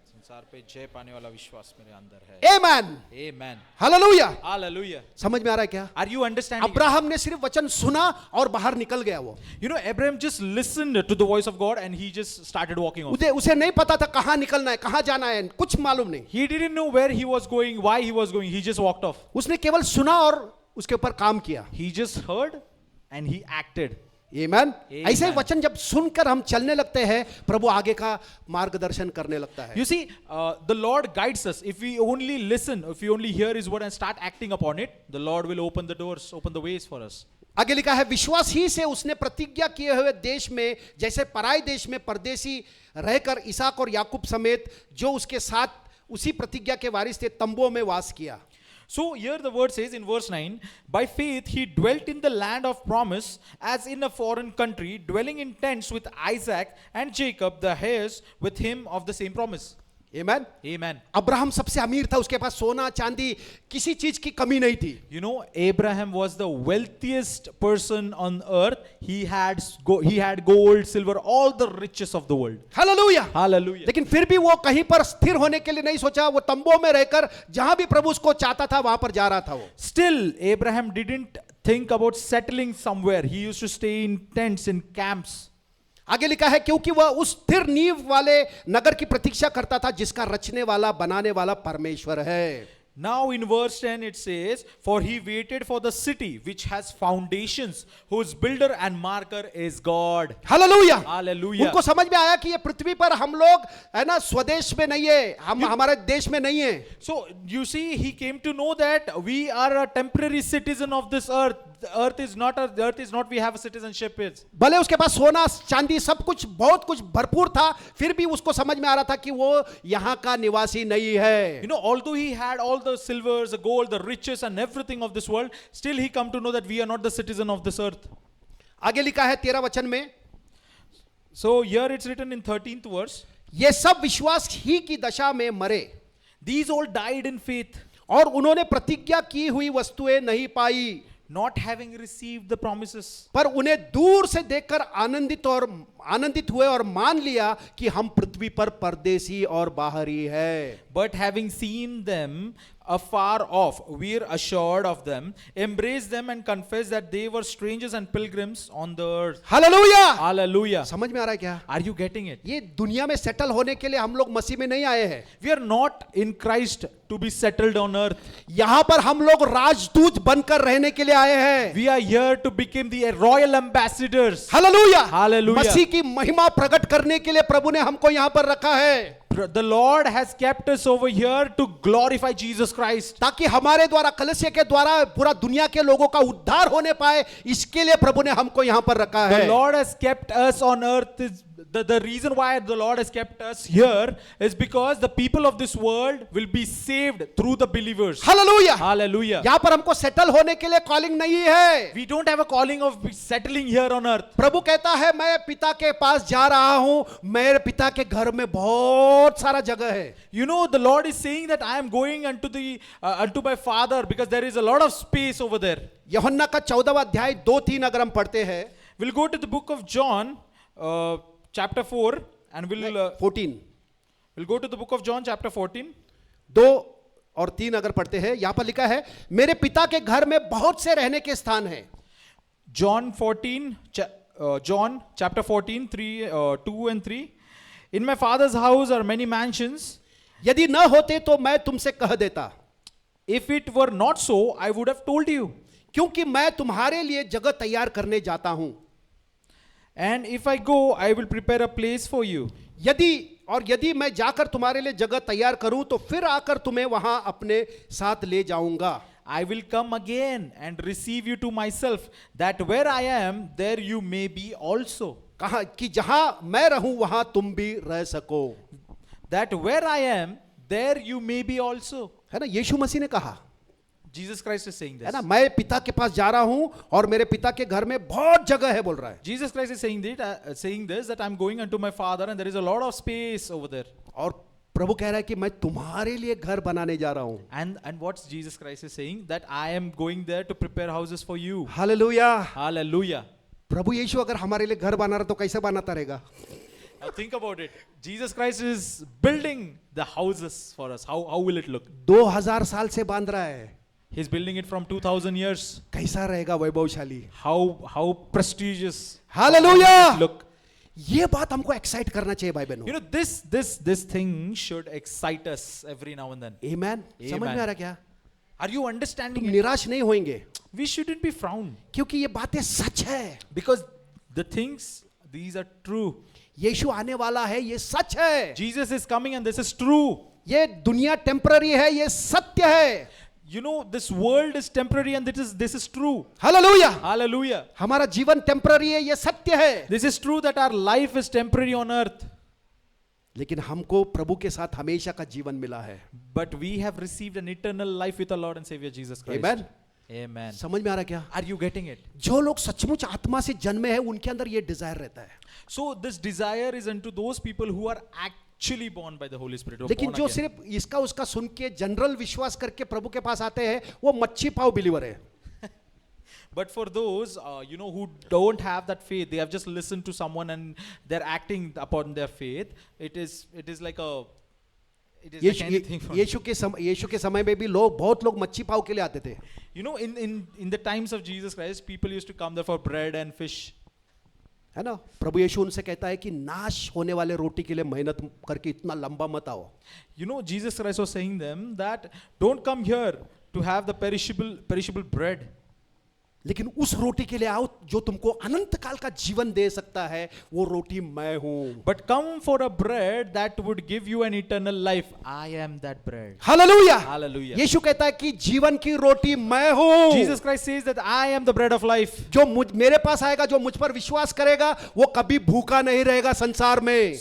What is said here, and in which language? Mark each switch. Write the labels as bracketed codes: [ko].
[hi] संसार पे जय पाने वाला विश्वास मेरे अंदर है. आमेन. [en] Amen. [hi] हालेलुया. [en] Hallelujah. [hi] समझ में आ रहा है क्या? [en] Are you understanding? [hi] अब्राहम ने सिर्फ वचन सुना और बाहर निकल गया. वो [en] Abraham just listened to the voice of God and he just started walking off. [hi] उसे नहीं पता था कहां निकलना है, कहां जाना है, कुछ मालूम नहीं. [en] He didn't know where he was going, why he was going. He just walked off. [hi] उसने केवल सुना और उसके ऊपर काम किया. [en] He just heard and he acted. [hi] Amen. [en] Amen. [hi] ऐसे ही वचन जब सुनकर हम चलने लगते हैं, प्रभु आगे का मार्गदर्शन करने लगता है. [en] You see, the Lord guides us. If we only listen, if we only hear His word and start acting upon it, the Lord will open the doors, open the ways for us. [hi] आगे लिखा है विश्वास ही से उसने प्रतिज्ञा किए हुए देश में, जैसे पराए देश में परदेशी रहकर इसहाक और याकूब समेत जो उसके साथ उसी प्रतिज्ञा के वारिस थे तंबुओं में वास किया. [en] So here the word says in verse 9, by faith he dwelt in the land of promise as in a foreign country, dwelling in tents with Isaac and Jacob, the heirs with him of the same promise. [hi] Amen. [en] Amen. [hi] Abraham सबसे अमीर था, उसके पास सोना चांदी किसी चीज की कमी नहीं थी. [en] Abraham was the wealthiest person on earth. He had gold, silver, all the riches of the world. [hi] Hallelujah. [en] Hallelujah. [hi] लेकिन फिर भी वो कहीं पर स्थिर होने के लिए नहीं सोचा. वो तंबुओं में रहकर जहां भी प्रभु उसको चाहता था वहां पर जा रहा था. वो [en] Still, Abraham didn't think about settling somewhere. He used to stay in tents, in camps. [hi] आगे लिखा है क्योंकि वह उस स्थिर नींव वाले नगर की प्रतीक्षा करता था जिसका रचने वाला बनाने वाला परमेश्वर है. [en] Now in verse 10 it says, for he waited for the city which has foundations, whose builder and marker is God. [hi] Hallelujah. [en] Hallelujah. [hi] उनको समझ में आया कि ये पृथ्वी पर हम लोग है ना स्वदेश में नहीं है, हम हमारे देश में नहीं है। [en] So you see, he came to know that we are a temporary citizen of this earth. The earth is not we have a citizenship is. [hi] भले उसके पास सोना चांदी सब कुछ बहुत कुछ भरपूर था, फिर भी उसको समझ में आ रहा था कि वो यहाँ का निवासी नहीं है। [en] You know, although he had all the silvers, the gold, the riches and everything of this world, still he come to know that we are not the citizen of this earth. [hi] आगे लिखा है 13 वचन में, [en] So here it's written in 13th verse, [hi] ये सब विश्वास ही की दशा में मरे [en] these all died in faith, [hi] और उन्होंने प्रतिज्ञा की हुई वस्तुएं नहीं पाई, [en] not having received the promises, [hi] पर उन्हें दूर से देखकर आनंदित हुए और मान लिया कि हम पृथ्वी पर परदेसी और बाहरी है। [en] but having seen them afar off, we are assured of them, embrace them and confess that they were strangers and pilgrims on the earth. [hi] Hallelujah. [en] Hallelujah. [hi] समझ में आ रहा है क्या? [en] Are you getting it? [hi] ये दुनिया में सेटल होने के लिए हम लोग मसीह में नहीं आए हैं। [en] We are not in Christ to be settled on earth. [hi] यहाँ पर हम लोग राजदूत बनकर रहने के लिए आए हैं। [en] We are here to become the royal ambassadors. [hi] Hallelujah. [en] Hallelujah. [hi] मसीह की महिमा प्रकट करने के लिए प्रभु ने हमको यहाँ पर रखा है, [en] The Lord has kept us over here to glorify Jesus Christ. [hi] ताकि हमारे द्वारा कलीसिया के द्वारा पूरा दुनिया के लोगों का उद्धार होने पाए, इसके लिए प्रभु ने हमको यहाँ पर रखा है। [en] The Lord has kept us on earth. The reason why the Lord has kept us here is because the people of this world will be saved through the believers. [hi] Hallelujah. [en] Hallelujah. [hi] यहाँ पर हमको settle होने के लिए calling नहीं है। [en] We don't have a calling of settling here on earth. [hi] प्रभु कहता है मैं पिता के पास जा रहा हूं, मेरे पिता के घर में बहुत सारा जगह है। [en] You know, the Lord is saying that I am going unto my Father because there is a lot of space over there. [hi] यूहन्ना का 14वां अध्याय 2-3 अगर हम पढ़ते हैं, [en] We'll go to the book of John, chapter 4, and we'll 14 go to the book of John, chapter 14. [hi] 2 और 3 अगर पढ़ते हैं, यहां पर लिखा है मेरे पिता के घर में बहुत से रहने के स्थान हैं। [en] John 14, John chapter 14, 2 and 3. In my Father's house are many mansions. [hi] यदि न होते तो मैं तुमसे कह देता, [en] If it were not so, I would have told you. [hi] क्योंकि मैं तुम्हारे लिए जगह तैयार करने जाता हूं। [en] And if I go, I will prepare a place for you. [hi] यदि मैं जाकर तुम्हारे लिए जगह तैयार करूं तो फिर आकर तुम्हें वहां अपने साथ ले जाऊंगा। [en] I will come again and receive you to myself, that where I am, there you may be also. [hi] कहा कि जहां मैं रहूं वहां तुम भी रह सको। [en] That where I am, there you may be also. [hi] है ना, यीशु मसीह ने कहा, [en] Jesus Christ is saying this. [hi] है ना, मैं पिता के पास जा रहा हूं और मेरे पिता के घर में बहुत जगह है, बोल रहा है। [en] Jesus Christ is saying this, that I'm going unto my Father and there is a lot of space over there. [hi] और प्रभु कह रहा है कि मैं तुम्हारे लिए घर बनाने जा रहा हूं। [en] And what Jesus Christ is saying, that I am going there to prepare houses for you. [hi] Hallelujah. [en] Hallelujah. [hi] प्रभु यीशु अगर हमारे लिए घर बना रहा तो कैसे बनाता रहेगा? [en] Now think about it. Jesus Christ is building the houses for us. How will it look? [hi] 2000 साल से बांध रहा है, [en] He's building it from 2000 years. [hi] कैसा रहेगा वैभवशाली? [en] How prestigious. [hi] Hallelujah. [en] How will it look? [hi] ये बात हमको एक्साइट करना चाहिए भाई बहनों। [en] You know, this thing should excite us every now and then. [hi] आमेन। समझ में आ रहा क्या? [en] Are you understanding [hi] तुम [en] it? [hi] निराश नहीं होंगे, [en] We shouldn't be frowned, [hi] क्योंकि ये बातें सच है। [en] because the things, these are true. [hi] यीशु आने वाला है, ये सच है। [en] Jesus is coming and this is true. [hi] ये दुनिया टेम्पररी है, ये सत्य है। [en] You know, this world is temporary and this is true. [hi] Hallelujah. [en] Hallelujah. [hi] हमारा जीवन टेम्पररी है, ये सत्य है। [en] This is true that our life is temporary on earth. [hi] लेकिन हमको प्रभु के साथ हमेशा का जीवन मिला है। [en] But we have received an eternal life with our Lord and Savior Jesus Christ. Amen. Amen. [hi] समझ में आ रहा क्या? [en] Are you getting it? [hi] जो लोग सचमुच आत्मा से जन्मे हैं उनके अंदर ये डिजायर रहता है। [en] So this desire is unto those people who are actually born by the Holy Spirit. who are [hi] लेकिन [en] born [hi] जो [en] again. [hi] सिर्फ इसका उसका सुन के जनरल विश्वास करके प्रभु के पास आते हैं, वो मच्छी पाव बिलीवर है। [en] But for those, who don't have that faith, they have just listened to someone and they're acting upon their faith. It is like anything. [hi] यीशु के समय में भी बहुत लोग मच्छी पाव के लिए आते थे। [en] You know, in the times of Jesus Christ, people used to come there for bread and fish. [hi] है ना। प्रभु यीशु उनसे कहता है कि नाश होने वाले रोटी के लिए मेहनत करके इतना लंबा मत आओ। [en] You know, Jesus Christ was saying them that don't come here to have the perishable bread. [hi] लेकिन उस रोटी के लिए आओ जो तुमको अनंत काल का जीवन दे सकता है, वो रोटी मैं हूं। [en] But come for a bread that would give you an eternal life. I am that bread. [hi] Hallelujah. [en] Hallelujah. [hi] यीशु कहता है कि जीवन की रोटी मैं हूं। [en] Jesus Christ says that I am the bread of life. [hi] जो मेरे पास आएगा, जो मुझ पर विश्वास करेगा, वो कभी भूखा नहीं रहेगा संसार में।